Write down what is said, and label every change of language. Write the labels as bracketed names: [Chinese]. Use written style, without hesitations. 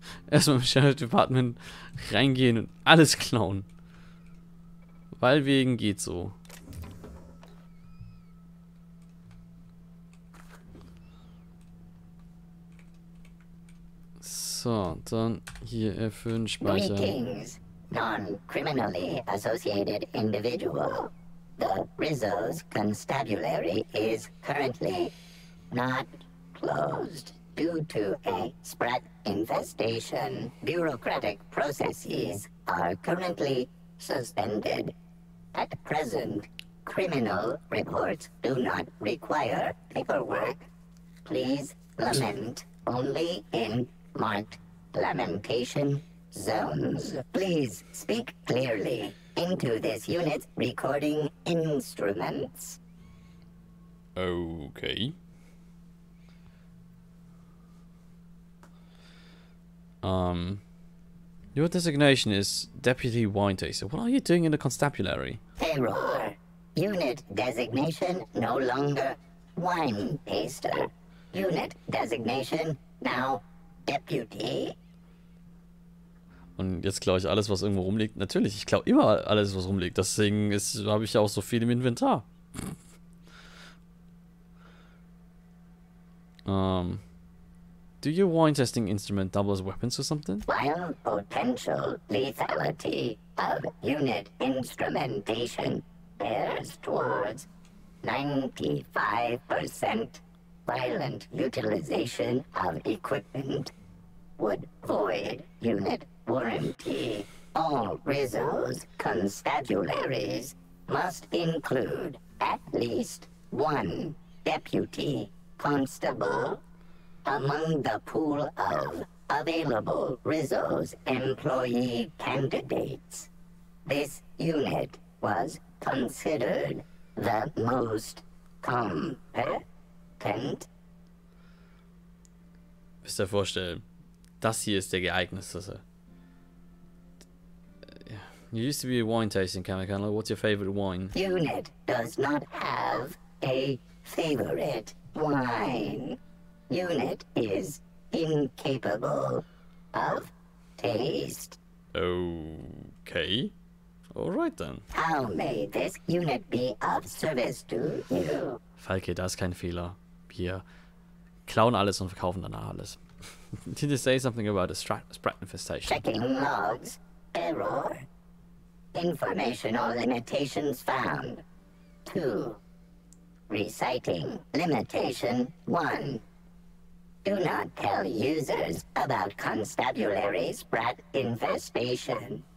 [German] Erstmal im Sheriff Department reingehen und alles klauen. Weil wegen geht so. So, dann hier F5 speichern. [English] Greetings, non-criminally associated individual. The Rizzo's constabulary is currently not closed due to a Sprat infestation. Bureaucratic processes are currently suspended. At present, criminal reports do not require paperwork. Please lament only in marked lamentation zones. Please speak clearly into this unit's recording instruments. Okay. Your designation is Deputy Wine Taster. What are you doing in the constabulary? Error. Unit designation no longer wine taster. Unit designation now deputy. [German] Und jetzt klaue ich alles, was irgendwo rumliegt. Natürlich, ich klaue immer alles, was rumliegt. Deswegen habe ich ja auch so viel im Inventar. [English] Do your wine testing instrument double as weapons or something? While potential lethality of unit instrumentation bears towards 95%, violent utilization of equipment would void unit warranty. All Rizzo's constabularies must include at least one deputy constable among the pool of available Rizzo's employee candidates. This unit was considered the most competent. [German] Müsst ihr vorstellen, das hier ist der geeignetste. [English] You used to be a wine tasting chemical. What's your favorite wine? Unit does not have a favorite wine. Unit is incapable of taste. Okay. Alright then. How may this unit be of service to you? [German] Falke, da ist kein Fehler. Wir klauen alles und verkaufen danach alles. [English] Did you say something about a sprat infestation? Checking logs. Error. Informational limitations found. 2. Reciting limitation 1. Do not tell users about constabulary sprat infestation.